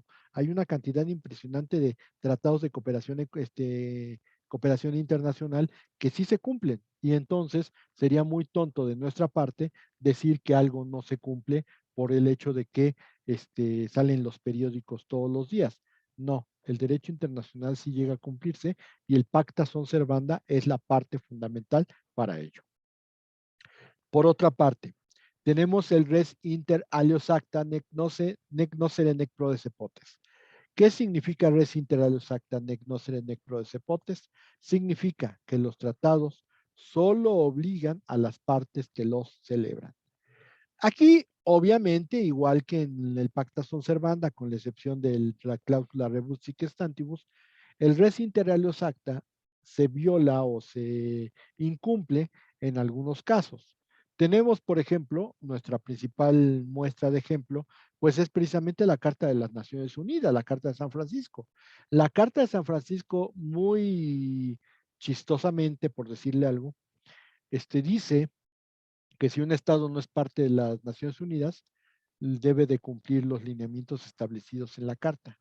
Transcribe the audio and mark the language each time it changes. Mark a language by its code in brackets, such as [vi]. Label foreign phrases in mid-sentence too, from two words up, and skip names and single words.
[es] Hay una cantidad impresionante de tratados de cooperación, cooperación internacional que sí se cumplen. Y entonces sería muy tonto de nuestra parte decir que algo no se cumple por el hecho de que salen los periódicos todos los días. No, el derecho internacional sí llega a cumplirse y el [la] pacta sunt servanda [es] es la parte fundamental para ello. Por otra parte, tenemos el [la] res inter alios acta nec nocere nec prodesse potes, [es] ¿Qué significa [la] res inter alios acta nec nocere nec prodesse potest? [es] Significa que los tratados solo obligan a las partes que los celebran. Aquí, obviamente, igual que en el [la] Pacta Sunt Servanda, [es] con la excepción de la cláusula [la] rebus sic stantibus, [es] el [la] res inter alios acta [es] se viola o se incumple en algunos casos. Tenemos, por ejemplo, nuestra principal muestra de ejemplo, pues es precisamente la Carta de las Naciones Unidas, la Carta de San Francisco. La Carta de San Francisco, muy chistosamente, por decirle algo, dice que si un Estado no es parte de las Naciones Unidas, debe de cumplir los lineamientos establecidos en la Carta.